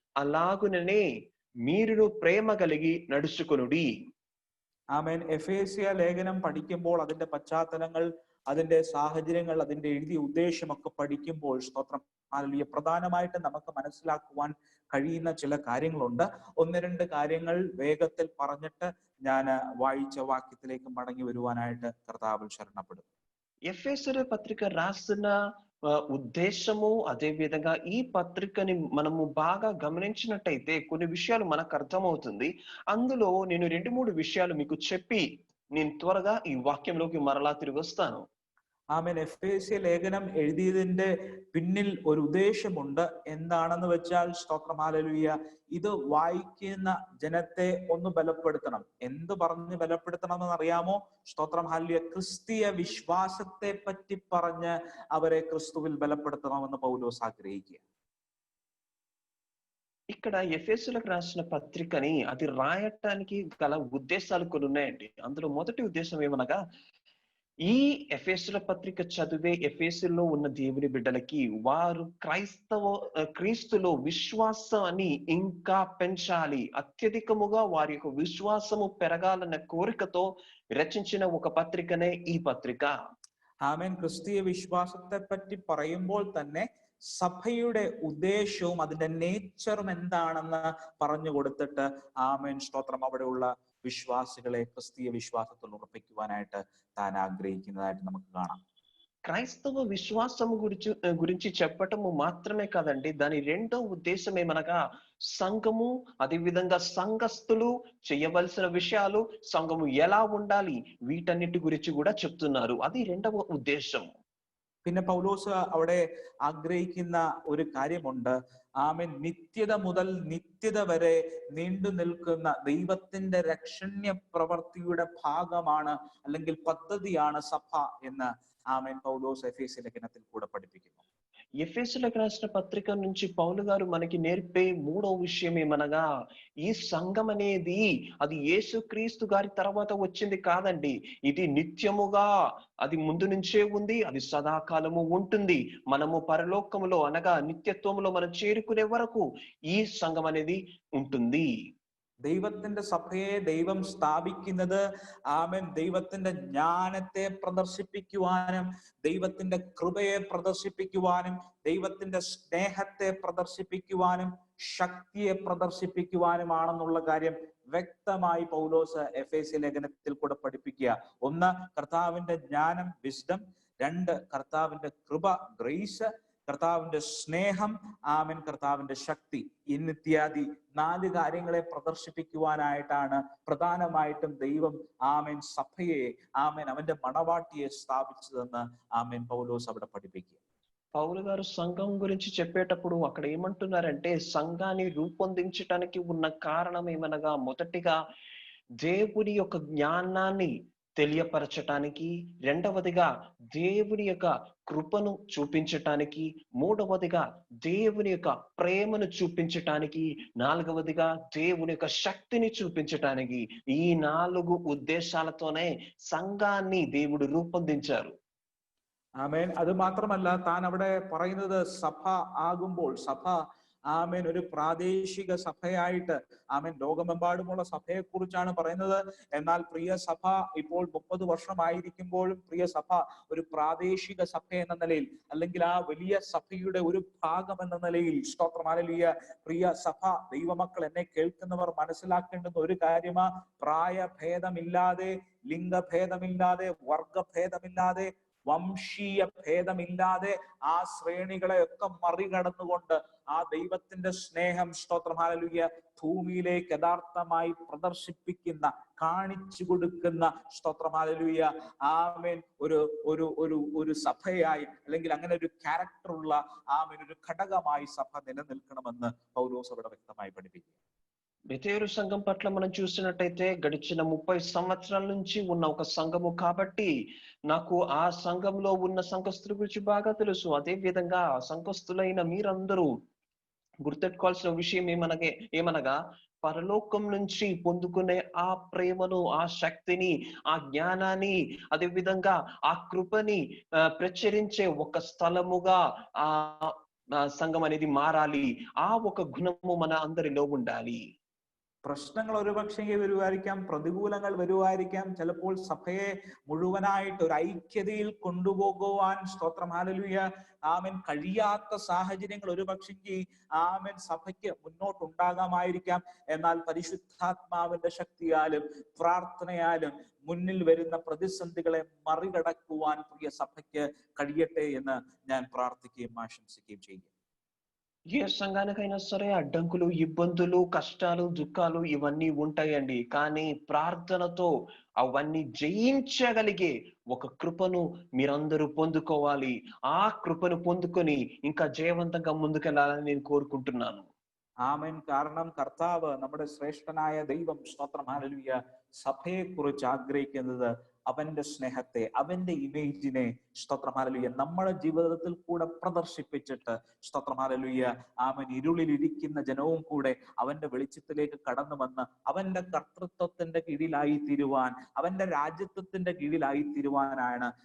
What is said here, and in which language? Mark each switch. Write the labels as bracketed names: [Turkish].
[Telugu] అలాగుననే మీరును ప్రేమ కలిగి నడుచుకొనుడి. [Malayalam] ആമേൻ. എഫേസ്യ ലേഖനം പഠിക്കുമ്പോൾ അതിന്റെ പശ്ചാത്തലങ്ങൾ, അതിന്റെ സാഹചര്യങ്ങൾ, അതിന്റെ എഴുതിയ ഉദ്ദേശമൊക്കെ പഠിക്കുമ്പോൾ സ്തോത്രം ഹല്ലേലൂയ, പ്രധാനമായിട്ട് നമുക്ക് മനസ്സിലാക്കുവാൻ കഴിയുന്ന ചില കാര്യങ്ങളുണ്ട്. 1-2 കാര്യങ്ങൾ വേഗത്തിൽ പറഞ്ഞിട്ട് ഞാൻ വായിച്ച വാക്യത്തിലേക്ക് മടങ്ങി വരുവാനായിട്ട് കർത്താവിൽ ശരണപ്പെടും. [Telugu] ఎఫెసీయుల పత్రిక రాసిన ఉద్దేశము, అదే విధంగా ఈ పత్రికని మనము బాగా గమనించినట్టయితే కొన్ని విషయాలు మనకు అర్థమవుతుంది. అందులో నేను 2-3 విషయాలు మీకు చెప్పి నేను త్వరగా ఈ వాక్యంలోకి మరలా తిరిగి వస్తాను. [Malayalam] ആമേൻ. എഫേസ്യ ലേഖനം എഴുതിയതിന്റെ പിന്നിൽ ഒരു ഉദ്ദേശമുണ്ട്. എന്താണെന്ന് വെച്ചാൽ സ്തോത്രം ഹല്ലേലൂയ, ഇത് വായിക്കുന്ന ജനത്തെ ഒന്ന് ബലപ്പെടുത്തണം. എന്ത് പറഞ്ഞ് ബലപ്പെടുത്തണം എന്ന് അറിയാമോ? സ്തോത്രം ഹല്ലേലൂയ, ക്രിസ്തീയ വിശ്വാസത്തെ പറ്റി പറഞ്ഞ് അവരെ ക്രിസ്തുവിൽ ബലപ്പെടുത്തണമെന്ന് പൗലോസ് ആഗ്രഹിക്കുക. [Telugu] ఇక్కడ ఎఫెసీయులకు రాసిన పత్రికని అది రాయటానికి గల ఉద్దేశాలు కొన్ని ఉన్నాయండి. అందులో మొదటి ఉద్దేశం ఏమనగా, ఈ ఎఫెసీయుల పత్రిక చదివే ఎఫెసీయుల్లో ఉన్న దేవుని బిడ్డలకి వారు క్రీస్తులో విశ్వాసాన్ని ఇంకా పెంచాలి, అత్యధికముగా వారి యొక్క విశ్వాసము పెరగాలన్న కోరికతో రచించిన ఒక పత్రికనే ఈ పత్రిక. [Malayalam] ആമേൻ. ക്രിസ്തീയ വിശ്വാസത്തെ പറ്റി പറയുമ്പോൾ തന്നെ സഭയുടെ ഉദ്ദേശവും അതിന്റെ നേച്ചറും എന്താണെന്ന് പറഞ്ഞു കൊടുത്തിട്ട് ആമേൻ സ്തോത്രം അവിടെയുള്ള വിശ്വാസികളെ ക്രിസ്തീയ വിശ്വാസത്തിൽ ഉറപ്പിക്കുവാനായിട്ട് താൻ ആഗ്രഹിക്കുന്നതായിട്ട് നമുക്ക് കാണാം. [Telugu] క్రైస్తవ విశ్వాసము గురించి చెప్పటము మాత్రమే కాదండి, దాని 2వ ఉద్దేశం ఏమనగా సంఘము, అదే విధంగా సంఘస్థులు చేయవలసిన విషయాలు, సంఘము ఎలా ఉండాలి, వీటన్నిటి గురించి కూడా చెప్తున్నారు. అది 2వ ఉద్దేశం. [Malayalam] പിന്നെ പൗലോസ് അവിടെ ആഗ്രഹിക്കുന്ന ഒരു കാര്യമുണ്ട്. ആമേൻ. നിത്യത മുതൽ നിത്യത വരെ നീണ്ടു നിൽക്കുന്ന ദൈവത്തിന്റെ രക്ഷണ്യ പ്രവൃത്തിയുടെ ഭാഗമാണ് അല്ലെങ്കിൽ പദ്ധതിയാണ് സഭ എന്ന് ആമേൻ పౌలోస్ ఎఫెసీ లేఖనത്തിൽ കൂടെ പഠിപ്പിക്കുന്നു. [Telugu] ఎఫెసీయులకు రాసిన పత్రిక నుంచి పౌలు గారు మనకి నేర్పే 3వ విషయం ఏమనగా, ఈ సంఘం అనేది అది యేసుక్రీస్తు గారి తర్వాత వచ్చింది కాదండి. ఇది నిత్యముగా, అది ముందు నుంచే ఉంది, అది సదాకాలము ఉంటుంది. మనము పరలోకములో అనగా నిత్యత్వములో మనం చేరుకునే వరకు ఈ సంఘం అనేది ఉంటుంది. [Malayalam] ദൈവത്തിന്റെ സഭയെ ദൈവം സ്ഥാപിക്കുന്നത് ആമേൻ ദൈവത്തിന്റെ ജ്ഞാനത്തെ പ്രദർശിപ്പിക്കുവാനും ദൈവത്തിന്റെ കൃപയെ പ്രദർശിപ്പിക്കുവാനും ദൈവത്തിന്റെ സ്നേഹത്തെ പ്രദർശിപ്പിക്കുവാനും ശക്തിയെ പ്രദർശിപ്പിക്കുവാനുമാണെന്നുള്ള കാര്യം വ്യക്തമായി പൗലോസ് എഫേസ്യ ലേഖനത്തിൽ കൂടെ പഠിപ്പിക്കുക. 1, കർത്താവിന്റെ ജ്ഞാനം വിസ്ഡം, 2 കർത്താവിന്റെ കൃപ ഗ്രേസ്, കർത്താവിന്റെ സ്നേഹം, ആമേൻ കർത്താവിന്റെ ശക്തി എന്നിത്യാദി 4 കാര്യങ്ങളെ പ്രദർശിപ്പിക്കുവാനായിട്ടാണ് പ്രധാനമായിട്ടും ദൈവം ആമേൻ സഭയെ, ആമേൻ അവന്റെ മണവാട്ടിയെ സ്ഥാപിച്ചതെന്ന് ആമേൻ പൗലോസ് അവിടെ പഠിപ്പിക്കുക. [Telugu] పౌలు గారు సంఘం గురించి చెప్పేటప్పుడు అక్కడ ఏమంటున్నారంటే, సంఘాన్ని రూపొందించటానికి ఉన్న కారణం ఏమనగా, మొదటిగా దేవుని యొక్క జ్ఞానాన్ని తెలియపరచటానికి, రెండవదిగా దేవుని యొక్క కృపను చూపించటానికి, మూడవదిగా దేవుని యొక్క ప్రేమను చూపించటానికి, నాలుగవదిగా దేవుని యొక్క శక్తిని చూపించటానికి, ఈ 4 ఉద్దేశాలతోనే സംഘാన్ని దేవుడు రూపొందించారు. [Malayalam] ആമേൻ. അത് മാത്രമല്ല, താൻ അവിടെ പറയുന്നത് സഭ ആകുമ്പോൾ സഭ ആമേൻ ഒരു പ്രാദേശിക സഭയായിട്ട്, ആമേൻ ലോകമെമ്പാടുമുള്ള സഭയെ കുറിച്ചാണ് പറയുന്നത്. എന്നാൽ പ്രിയ സഭ ഇപ്പോൾ 30 വർഷമായിരിക്കുമ്പോഴും പ്രിയ സഭ ഒരു പ്രാദേശിക സഭ എന്ന നിലയിൽ, അല്ലെങ്കിൽ ആ വലിയ സഭയുടെ ഒരു ഭാഗം എന്ന നിലയിൽ, സ്തോത്രം ഹല്ലേലൂയ, പ്രിയ സഭ ദൈവമക്കൾ എന്നെ കേൾക്കുന്നവർ മനസ്സിലാക്കേണ്ടുന്ന ഒരു കാര്യമാ, പ്രായഭേദമില്ലാതെ, ലിംഗഭേദമില്ലാതെ, വർഗഭേദമില്ലാതെ, വംശീയ ഭേദമില്ലാതെ ആ ശ്രേണികളെയൊക്കെ മറികടന്നുകൊണ്ട് ആ ദൈവത്തിന്റെ സ്നേഹം, സ്തോത്രം ഹല്ലേലൂയ, ഭൂമിയിലേക്ക് യഥാർത്ഥമായി പ്രദർശിപ്പിക്കുന്ന, കാണിച്ചു കൊടുക്കുന്ന, സ്തോത്രം ഹല്ലേലൂയ, ആമേൻ, ഒരു ഒരു ഒരു ഒരു സഭയായി, അല്ലെങ്കിൽ അങ്ങനെ ഒരു ക്യാരക്ടറുള്ള ആമേൻ ഒരു ഘടകമായി സഭ നിലനിൽക്കണമെന്ന് പൗലോസ് അവിടെ വ്യക്തമായി പഠിപ്പിക്കുക. [Telugu] బెతేలు సంఘం పట్ల మనం చూసినట్టయితే గడిచిన 30 సంవత్సరాల నుంచి ఉన్న ఒక సంఘము కాబట్టి నాకు ఆ సంఘంలో ఉన్న సంఘస్థుల గురించి బాగా తెలుసు. అదే విధంగా సంఘస్థులైన మీరందరూ గుర్తెట్టుకోవాల్సిన విషయం ఏమనగా పరలోకం నుంచి పొందుకునే ఆ ప్రేమను, ఆ శక్తిని, ఆ జ్ఞానాన్ని, అదే విధంగా ఆ కృపని ప్రచురించే ఒక స్థలముగా ఆ సంఘం అనేది మారాలి. ఆ ఒక గుణము మన అందరిలో ఉండాలి. [Malayalam] പ്രശ്നങ്ങൾ ഒരുപക്ഷെ വരുമായിരിക്കാം, പ്രതികൂലങ്ങൾ വരുമായിരിക്കാം, ചിലപ്പോൾ സഭയെ മുഴുവനായിട്ട് ഒരു ഐക്യതയിൽ കൊണ്ടുപോകുവാൻ, സ്തോത്രം ഹല്ലേലൂയ, ആമേൻ, കഴിയാത്ത സാഹചര്യങ്ങൾ ഒരുപക്ഷെങ്കിൽ ആമേൻ സഭയ്ക്ക് മുന്നോട്ടുണ്ടാകാമായിരിക്കാം. എന്നാൽ പരിശുദ്ധാത്മാവിന്റെ ശക്തിയാലും പ്രാർത്ഥനയാലും മുന്നിൽ വരുന്ന പ്രതിസന്ധികളെ മറികടക്കുവാൻ പ്രിയ സഭയ്ക്ക് കഴിയട്ടെ എന്ന് ഞാൻ പ്രാർത്ഥിക്കുകയും ആശംസിക്കുകയും ചെയ്യും. [Telugu] ఏ సంఘానికైనా సరే అడ్డంకులు, ఇబ్బందులు, కష్టాలు, దుఃఖాలు ఇవన్నీ ఉంటాయండి. కానీ ప్రార్థనతో అవన్నీ జయించగలిగే ఒక కృపను మీరందరూ పొందుకోవాలి. ఆ కృపను పొందుకొని ఇంకా జయవంతంగా ముందుకెళ్ళాలని నేను కోరుకుంటున్నాను. [Malayalam] ആമേൻ. കാരണം കർത്താവ്, നമ്മുടെ ശ്രേഷ്ഠനായ ദൈവം, സ്തോത്രം ഹല്ലേലൂയ, സഭയെ കുറിച്ച് ആഗ്രഹിക്കുന്നത് അവന്റെ സ്നേഹത്തെ, അവന്റെ ഇമേജിനെ, സ്തോത്രം ഹല്ലേലൂയ, നമ്മുടെ ജീവിതത്തിൽ കൂടെ പ്രദർശിപ്പിച്ചിട്ട്, സ്തോത്രം ഹല്ലേലൂയ, ആമേൻ, ഇരുളിലിരിക്കുന്ന ജനവും കൂടെ അവന്റെ വെളിച്ചത്തിലേക്ക് കടന്നു വന്ന് അവന്റെ കർത്തൃത്വത്തിന്റെ കീഴിലായി തീരുവാൻ, അവന്റെ രാജ്യത്വത്തിന്റെ കീഴിലായി തീരുവാനാണ്